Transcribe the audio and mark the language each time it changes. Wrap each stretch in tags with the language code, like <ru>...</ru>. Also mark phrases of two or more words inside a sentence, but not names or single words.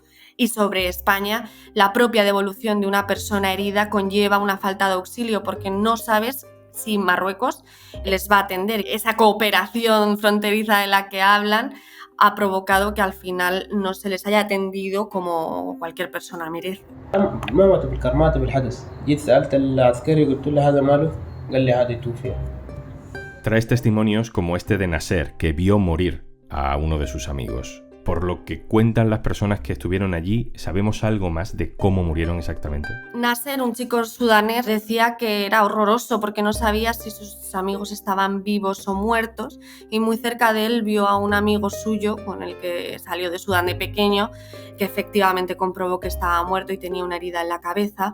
<es>Y sobre España, la propia devolución de una persona herida conlleva una falta de auxilio porque no sabes si Marruecos les va a atender. Esa cooperación fronteriza de la que hablan ha provocado que al final no se les haya atendido como cualquier persona merece.</es> <ar>ما مات بالكرمات بالحدث جيت سألت العسكري قلت له هذا ماله قال لي هذا توفي.</ar> <es>Traes testimonios como este de Nasser, que vio morir a uno de sus amigos. Por lo que cuentan las personas que estuvieron allí, ¿sabemos algo más de cómo murieron exactamente? Nasser, un chico sudanés, decía que era horroroso porque no sabía si sus amigos estaban vivos o muertos, y muy cerca de él vio a un amigo suyo con el que salió de Sudán de pequeño, que efectivamente comprobó que estaba muerto y tenía una herida en la cabeza.</es>